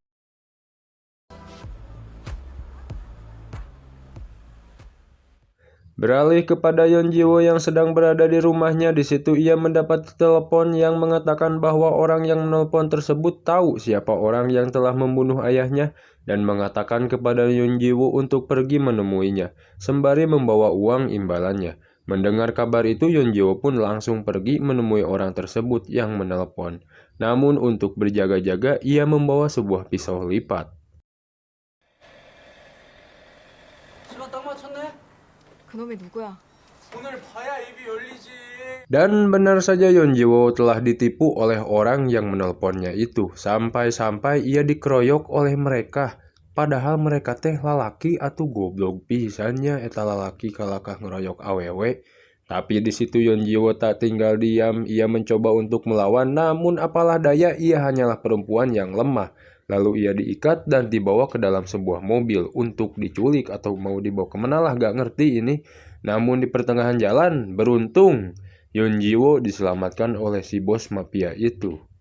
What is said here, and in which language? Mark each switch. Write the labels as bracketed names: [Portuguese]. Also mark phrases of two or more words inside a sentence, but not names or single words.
[Indonesian] Beralih kepada Yonjiwo yang sedang berada di rumahnya, di situ ia mendapat telepon yang mengatakan bahwa orang yang menelpon tersebut tahu siapa orang yang telah membunuh ayahnya dan mengatakan kepada Yonjiwo untuk pergi menemuinya, sembari membawa uang imbalannya. Mendengar kabar itu, Yonjiwo pun langsung pergi menemui orang tersebut yang menelpon. Namun untuk berjaga-jaga, ia membawa sebuah pisau lipat. [Korean] 그놈이 누구야? 오늘 봐야 입이 열리지. [Indonesian] Dan benar saja Yonjiwo telah ditipu oleh orang yang menelponnya itu. Sampai-sampai ia dikeroyok oleh mereka. Padahal mereka [Sundanese] teh lalaki atau goblok pisannya eta lalaki kalakah ngeroyok awewe. [Indonesian] Tapi di situ Yonjiwo tak tinggal diam, ia mencoba untuk melawan, namun apalah daya ia hanyalah perempuan yang lemah. Lalu ia diikat dan dibawa ke dalam sebuah mobil untuk diculik atau mau dibawa kemana lah gak ngerti ini. Namun di pertengahan jalan, beruntung Yonjiwo diselamatkan oleh si bos mafia itu.